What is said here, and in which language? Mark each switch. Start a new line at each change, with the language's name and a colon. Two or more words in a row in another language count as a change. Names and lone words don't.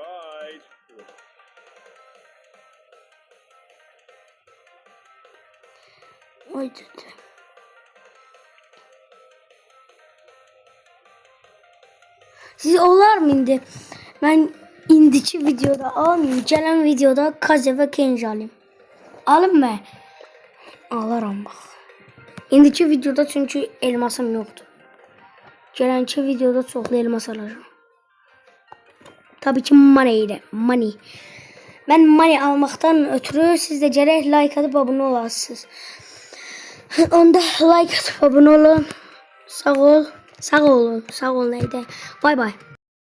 Azerbaijani: Ay dedi. Siz olar mı indi?
Turkish: Ben indiki videoda almayayım. Gelen videoda Kaze ve Kenji alayım.
Azerbaijani: Alın mı? Alaram bax. İndiki videoda çünkü elmasım yoxdur. Gələnki videoda çoxlu elmas alacağım.
Turkish: Tabii ki money ile. Money. Ben money almaktan ötürü siz de gərək like atıp abone olasınız. Onda like atıp abone olun.
Azerbaijani: Sağ ol. Sağ olun. Sağ ol neydi? Bay bay.